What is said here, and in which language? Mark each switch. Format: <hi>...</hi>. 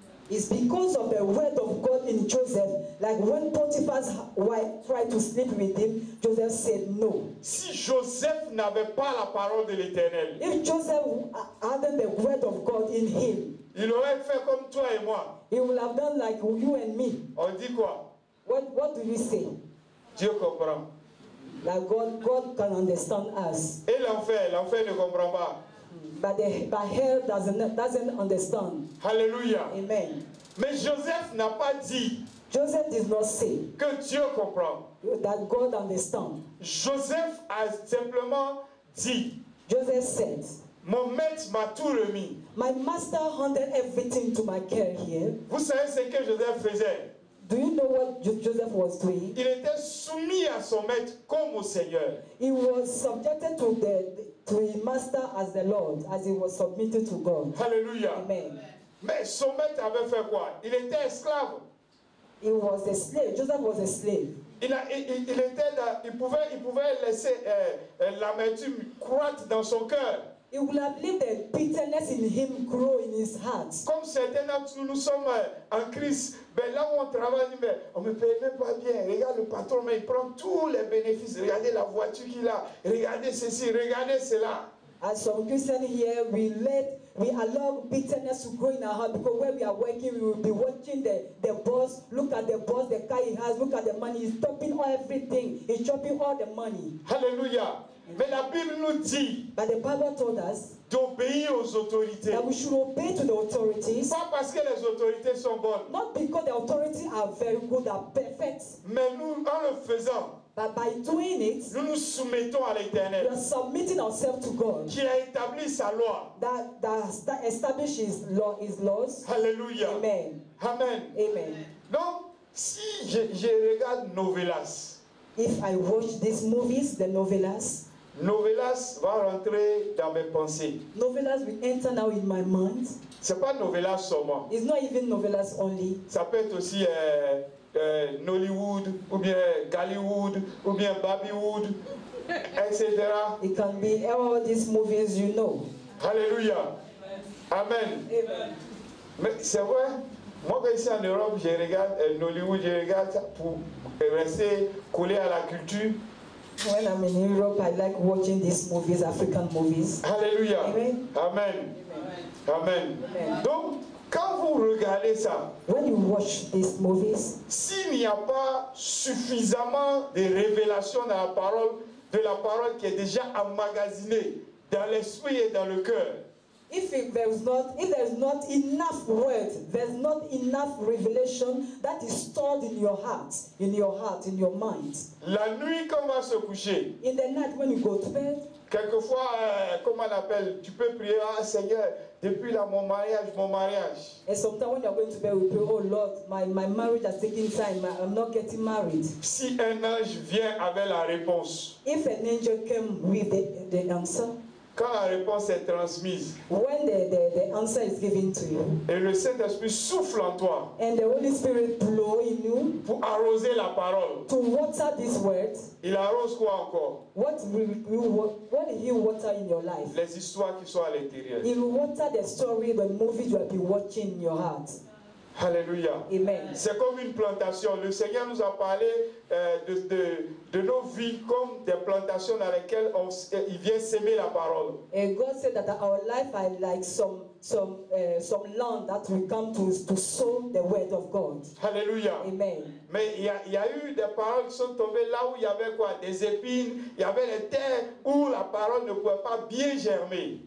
<en>It's because of the word of God in Joseph. Like when Potiphar's wife tried to sleep with him, Joseph said no.</en> <fr>Si Joseph n'avait pas la parole de l'Éternel,</fr> <en>If Joseph had the word of God in him,</en> <fr>il aurait fait comme toi et moi.</fr> <en>he would have done like you and me.</en> <fr>On dit quoi?</fr> <en>What do we say?</en> <fr>Dieu comprend.</fr> <en>Like God can understand us.</en> <fr>Et l'enfer ne comprend pas.</fr> <en>But hell doesn't understand. Alléluia. Amen.</en> <fr>Mais Joseph n'a pas dit</fr> <en>Joseph did not say</en> <fr>que Dieu comprend.</fr> <en>that God understands.</en> <fr>Joseph a simplement dit,</fr> <en>Joseph said,</en> <fr>mon maître m'a tout remis.</fr> <en>my master handed everything to my care here.</en> <fr>Vous savez ce que Joseph faisait?</fr> <en>Do you know what Joseph was doing?</en> <fr>Il était soumis à son maître comme au Seigneur.</fr> <en>He was subjected to his master as the Lord, as he was submitted to God. Alléluia. Amen.</en> <fr>Mais son maître avait fait quoi? Il était esclave.</fr> <en>He was a slave. Joseph was a slave.</en> <fr>Il pouvait laisser l'amertume croître dans son cœur.</fr> <en>He would have let the bitterness in him grow in his heart.</en> <fr>Comme certains d'entre nous sommes en Christ, ben là où on travaille, mais on ne me paye même pas bien. Regarde le patron, mais il prend tous les bénéfices. Regardez la voiture qu'il a. Regardez ceci, regardez cela.</fr> <en>As some Christians here, we allow bitterness to grow in our heart because when we are working, we will be watching the boss. Look at the boss, the car he has. Look at the money. He's chopping everything. He's chopping all the money.</en> <fr>Alléluia. Mais la Bible nous dit</fr> <en>But the Bible told us</en> <fr>d'obéir aux autorités.</fr> <en>that we should obey to the authorities.</en> <fr>Pas parce que les autorités sont bonnes.</fr> <en>Not because the authorities are very good, are perfect.</en> <fr>Mais nous, en le faisant,</fr> <en>But by doing it,</en> <fr>nous nous soumettons à</fr> <en>we</en> <fr>l'Éternel</fr> <en>are submitting ourselves to God.</en> <fr>qui a établi sa loi.</fr> <en>That establishes his laws. Alléluia. Amen. Amen. Amen.</en> <fr>Donc, si je regarde Novelas,</fr> <en>If I watch these movies, the novellas</en> <fr>Novelas va rentrer dans mes pensées.</fr> <en>will enter now in my mind.</en> <fr>C'est pas Novelas seulement.</fr> <en>It's not even novellas only.</en> <fr>Ça peut être aussi Nollywood, ou bien Gollywood, ou bien Babywood, etc.</fr> <en>It can be all these movies you know. Alléluia. Amen. Amen.</en> <fr>Mais c'est vrai, moi quand ici en Europe, je regarde Nollywood, je regarde ça pour rester collé à la culture.</fr> <en>When I'm in Europe, I like watching these movies, African movies. Alléluia. Amen. Amen. Amen. Amen.</en> <fr>Donc, quand vous regardez ça,</fr> <en>When you watch these movies,</en> <fr>s'il n'y a pas suffisamment de révélations dans de la parole qui est déjà emmagasinée dans l'esprit et dans le cœur,</fr> <en>if there's not enough word, there's not enough revelation that is stored in your heart, in your mind.</en> <fr>la nuit quand on va se coucher,</fr> <en>In the night when you go to bed,</en> <fr>quelquefois, comment on appelle, tu peux prier, ah Seigneur, depuis là mon mariage.</fr> <en>and sometimes when you're going to bed, we pray, oh Lord, my marriage has taken time, I'm not getting married.</en> <fr>Si un ange vient avec la réponse,</fr> <en>If an angel came with the answer,</en> <fr>quand la réponse est transmise,</fr> <en>when the answer is given to you,</en> <fr>et le Saint-Esprit souffle en toi</fr> <en>and the Holy Spirit blow in you</en> <fr>pour arroser la parole,</fr> <en>to water these words,</en> <fr>il arrose quoi encore?</fr> <en>what will He water in your life?</en> <fr>Les histoires qui sont à l'intérieur.</fr> <en>He will water the story, the movies you have been watching in your heart. Alléluia. Amen.</en> <fr>C'est comme une plantation. Le Seigneur nous a parlé de nos vies comme des plantations dans lesquelles il vient s'aimer la parole.</fr> <en>And God said that our life are like some land that we come to sow the word of God. Alléluia. Amen.</en> <fr>Mais il y a eu des paroles qui sont tombées là où il y avait quoi? Des épines, il y avait des terres où la parole ne pouvait pas bien germer.</fr>